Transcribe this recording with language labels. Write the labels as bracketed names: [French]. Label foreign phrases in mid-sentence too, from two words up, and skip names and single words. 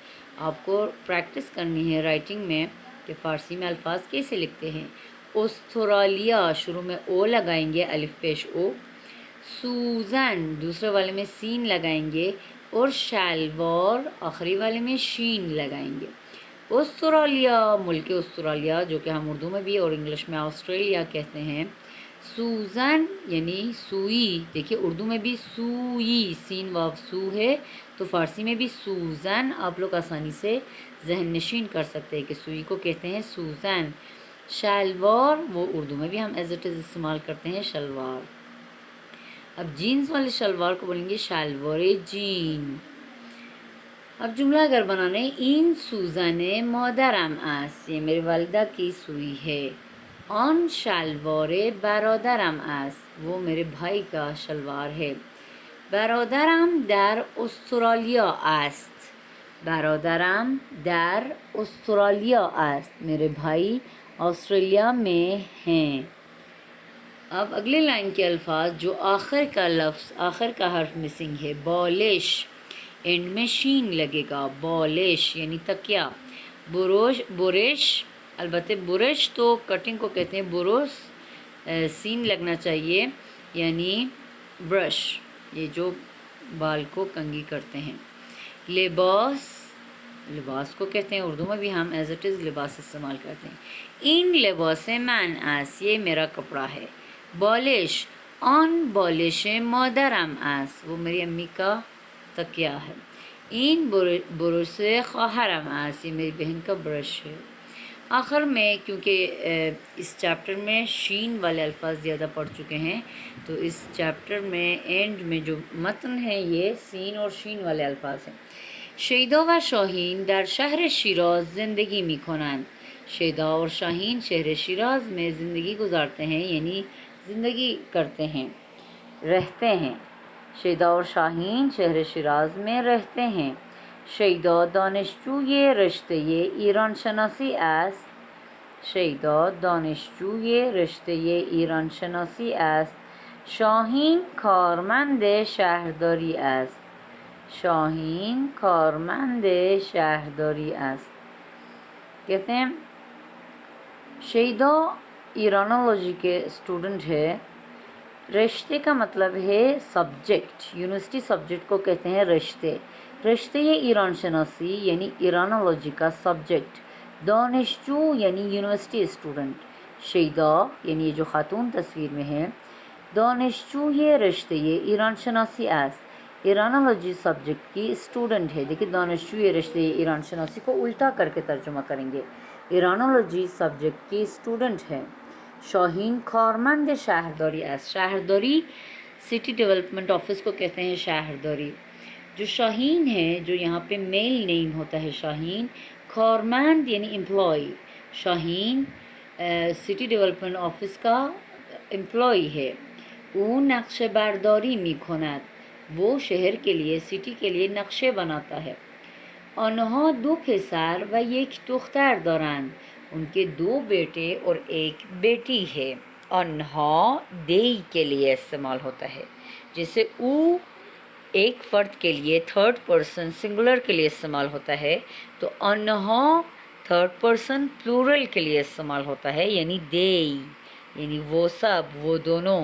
[Urdu] آپ کو پریکٹس کرنی ہے رائٹنگ میں کہ فارسی میں الفاظ کیسے لکھتے ہیں۔ استرالیا، شروع میں او لگائیں گے، الف پیش او۔ سوزن، دوسرے والے میں سین لگائیں گے، اور شلوار، آخری والے میں شین لگائیں گے۔ استرالیا، ملک استرالیا، جو کہ ہم اردو میں بھی اور انگلش میں آسٹریلیا کہتے ہیں۔ سوزن یعنی سوئی، دیکھیے اردو میں بھی سوئی، سین واو سو ہے، تو فارسی میں بھی سوزن آپ لوگ آسانی سے ذہن نشین کر سکتے ہیں کہ سوئی کو کہتے ہیں سوزن۔ شلوار، وہ اردو میں بھی ہم [English] as it is [Urdu] استعمال کرتے ہیں شلوار۔ اب جینز والے شلوار کو بولیں گے [Persian] شلوار جین۔ [Urdu] اب جملہ اگر بنانے، [Persian] این سوزن مادرم است، [Urdu] یہ میری والدہ کی سوئی ہے۔ [Persian] آن شلوار برادرم است، [Urdu] وہ میرے بھائی کا شلوار ہے۔ [Persian] برادرم در استرالیا است، برادرم در استرالیا است، [Urdu] میرے بھائی آسٹریلیا میں ہیں۔ اب اگلے لائن کے الفاظ جو آخر کا لفظ، آخر کا حرف مسنگ ہے، بالش، اینڈ میں شین لگے گا، بالش یعنی تکیا۔ برش، البتہ برش تو کٹنگ کو کہتے ہیں، برش سین لگنا چاہیے یعنی برش، یہ جو بال کو کنگھی کرتے ہیں۔ لباس، لباس کو کہتے ہیں، اردو میں بھی ہم [English] as it is [Urdu] لباس استعمال کرتے ہیں۔ [Persian] این لباس من است، [Urdu] یہ میرا کپڑا ہے۔ [Persian] بالش، آن بالش مادرم است، [Urdu] وہ میری امی کا تکیہ ہے۔ [Persian] این برش خواهرم است، [Urdu] یہ میری بہن کا برش ہے۔ آخر میں کیونکہ اس چیپٹر میں شین والے الفاظ زیادہ پڑھ چکے ہیں، تو اس چیپٹر میں اینڈ میں جو متن ہے یہ سین اور شین والے الفاظ ہیں۔ [Persian] شیدا و شاہین در شہر شیراز زندگی میکنند، [Urdu] شیدا اور شاہین شہر شیراز میں زندگی گزارتے ہیں، یعنی زندگی کرتے ہیں، رہتے ہیں۔ شیدا اور شاہین شہر شیراز میں رہتے ہیں۔ [Persian] شیدا دانشجوی رشته ایران شناسی است، شیدا دانشجوی رشته ایران شناسی است۔ شاهین کارمند شهرداری است، شاهین کارمند شهرداری است۔ [Urdu] کہتے ہیں شیدا ایرانولوجی کے اسٹوڈنٹ ہے۔ رشتے کا مطلب ہے سبجیکٹ، [English] university subject [Urdu] کو کہتے ہیں رشتے۔ [Persian] رشتے ایران شناسی [Urdu] یعنی ایرانولوجی کا سبجیکٹ۔ دانشجو یعنی [English] university student. [Urdu] شیدا یعنی یہ جو خاتون تصویر میں ہے، [Persian] دانشجو یہ رشتے ایران شناسی است، [English] Iranology subject [Urdu] کی اسٹوڈنٹ ہے۔ دیکھیں [Persian] دانشجو یہ رشتے ایران شناسی [Urdu] کو الٹا کر کے ترجمہ کریں گے، [English] Iranology subject [Urdu] کی اسٹوڈنٹ ہے۔ [Persian] شاہین کارمند شہرداری است، [Urdu] شہرداری [English] city development office [Urdu] کو کہتے ہیں شہرداری۔ جو شاہین ہے، جو یہاں پہ [English] male name [Urdu] ہوتا ہے شاہین، کارمند یعنی امپلائی، شاہین [English] city development office [Urdu] کا امپلائی ہے۔ [Persian] او نقش برداری میکند، [Urdu] وہ شہر کے لیے، سٹی کے لیے نقشے بناتا ہے. [Persian] آنها دو پسر و یک دختر دارند. [Urdu] ان کے دو بیٹے اور ایک بیٹی ہے. آنها دی کے لیے استعمال ہوتا ہے، جیسے او ایک فرد کے لیے [English] third person singular [Urdu] کے لیے استعمال ہوتا ہے، تو آنها [English] third person plural [Urdu] کے لیے استعمال ہوتا ہے، یعنی دی، یعنی وہ سب، وہ دونوں.